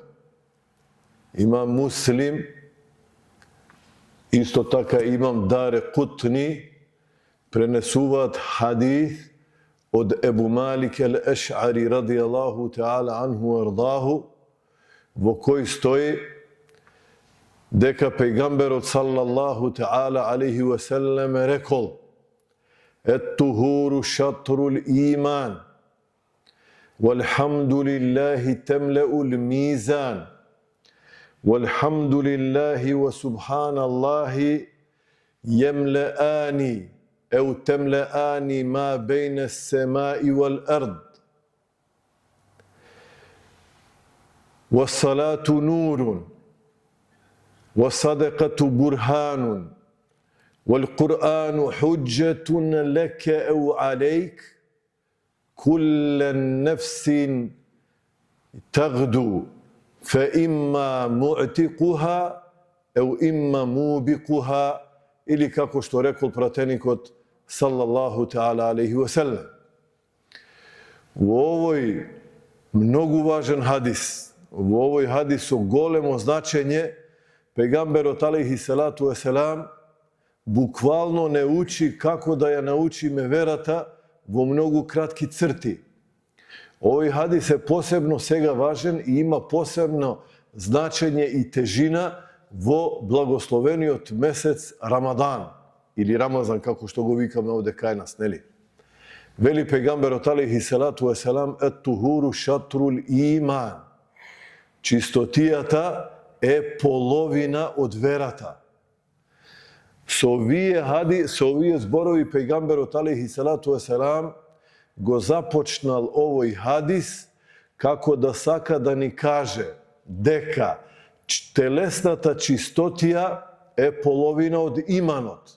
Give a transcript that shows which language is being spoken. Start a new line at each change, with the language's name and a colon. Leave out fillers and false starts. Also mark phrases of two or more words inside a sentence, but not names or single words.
Macedonian: Имам Муслим, исто така имам Даре Кутни, пренесуваат хадис од Ебу Малик ел-Еш'ари
Arabic: رضي الله تعالى عنه
Macedonian: ардаху, во кој стои дека пејгамберот
Arabic: صلى الله تعالى عليه وسلم
Macedonian: рекол:
Arabic: "الطهور شطر الإيمان والحمد لله تملأ الميزان والحمد لله وسبحان الله يملآن أو تملآن ما بين السماء والأرض. والصلاة نور, وصدقة برهان والقرآن حجة لك أو عليك كل نفس تغدو فإما معتقها أو إما موبقها
Macedonian: или како што рекол пратеникот
Arabic: صلى الله تعالى عليه وسلم.
Macedonian: Во овој многу важен хадис, во овој хадис со големо значење, пејгамберот
Arabic: عليه الصلاة والسلام
Macedonian: буквално не учи како да ја научиме верата во многу кратки црти. Овој хадис е посебно сега важен и има посебно значење и тежина во благословениот месец Рамадан или Рамазан, како што го викаме овде кај нас, нели? Вели пејгамберот
Arabic: عليه الصلاة والسلام: "الطهور شطر الإيمان."
Macedonian: Чистотијата е половина од верата. Со овие зборови пејгамберот
Arabic: عليه الصلاة والسلام
Macedonian: го започнал овој хадис како да сака да ни каже дека телесната чистотија е половина од иманот.